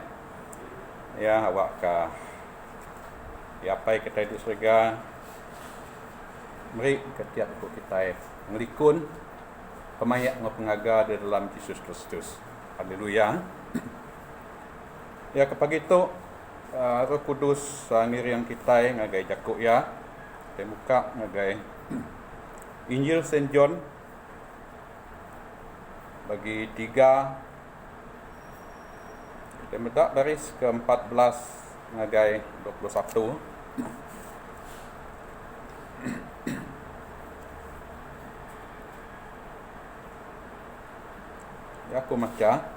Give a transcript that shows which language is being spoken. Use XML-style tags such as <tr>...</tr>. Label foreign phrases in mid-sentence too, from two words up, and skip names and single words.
<iba>Ya, awak ka ya apa kita di surga. Mari ketiap kita ngelikun pemayak pengaga di dalam Yesus Kristus. Haleluya. Ya, kepagi itu Roh Kudus ngiri yang kita ngagai Jakub ya. Kita buka ngagai Injil Saint John bagi 3 kita minta baris ke-14 ngagai 21. Ya, aku baca.</iba>